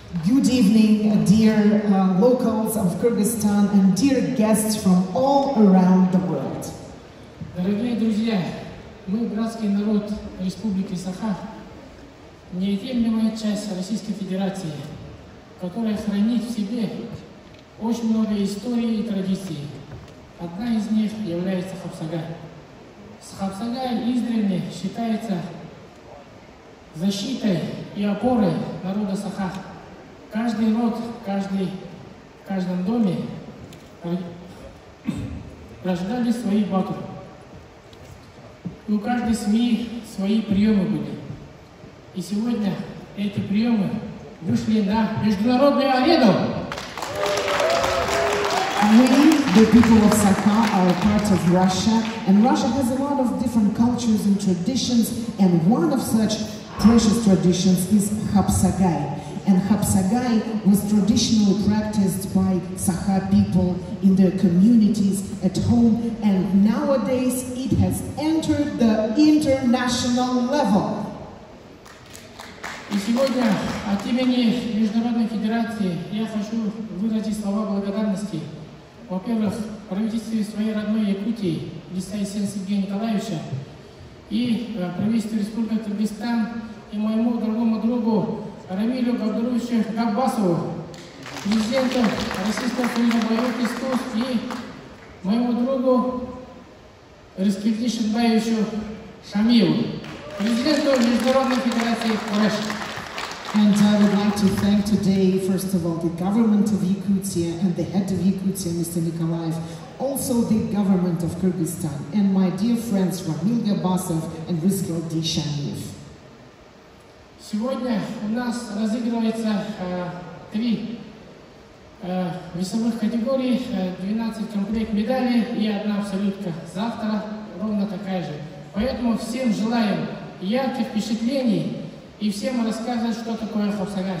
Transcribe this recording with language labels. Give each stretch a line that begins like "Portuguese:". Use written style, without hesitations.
English: Good evening, dear locals of Kyrgyzstan and dear guests from all around the world.
Russian: Дорогие друзья, мы, братский народ Республики Саха, неотъемлемая часть Российской Федерации, которая хранит в себе очень много историй и традиций. Одна из них является Хапсагай. Хапсагай издревле считается защитой и опорой народа Саха. Каждый род, в каждом доме рождали свои бату. И у каждой семьи свои приемы были. И сегодня эти приемы вышли на международную арену.
English: We, the people of Sakha, are a part of Russia, and Russia has a lot of different cultures and traditions, and one of such precious traditions is Hapsagai. And Hapsagai was traditionally practiced by Sakha people in their communities at home, and nowadays it has entered the international level.
Russian: И сегодня от имени Международной Федерации я хочу выразить слова благодарности. Во-первых, правительству своей родной Якутии, Лисайсен Сергея Николаевича, и правительству Республики Кыргызстан, и моему дорогому другу Рамилю Габдуровичу Габбасову, президенту Российского союза боевых искусств, и моему другу Рискельди Шенбаевичу Шамилу, президенту Международной Федерации Куреш.
English: And I would like to thank today, first of all, the government of Yakutia and the head of Yakutia, Mr. Nikolaev, also the government of Kyrgyzstan, and my dear friends Ramil Gabasov and Rizkeldi Shamiev.
Russian: Сегодня у нас разыгрывается 3 весовых категорий, 12 комплект медалей и 1 абсолютка. Завтра ровно такая же. Поэтому всем желаем ярких впечатлений и всем рассказывать, что такое Хапсагай.